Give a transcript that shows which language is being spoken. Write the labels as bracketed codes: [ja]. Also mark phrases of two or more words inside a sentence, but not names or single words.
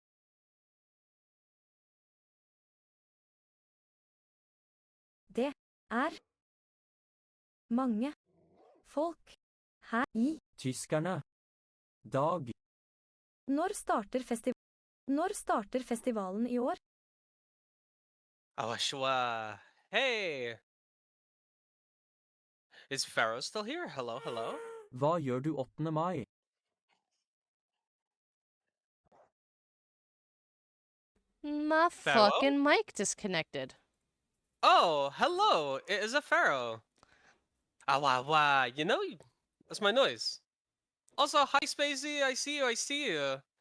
[no] Det er mange folk her i. Tyskerne. Dag. Når starter festival? Når starter festivalen I år? Awashwa. [en] Hey! Is Pharaoh still here? Hello, hello? [no] Hva gjør du 8. mai? [en] My Pharaoh? fucking mic disconnected. Oh, hello! It is a Pharaoh. Wah. You know, that's my noise. Also, hi Spacey, I see you.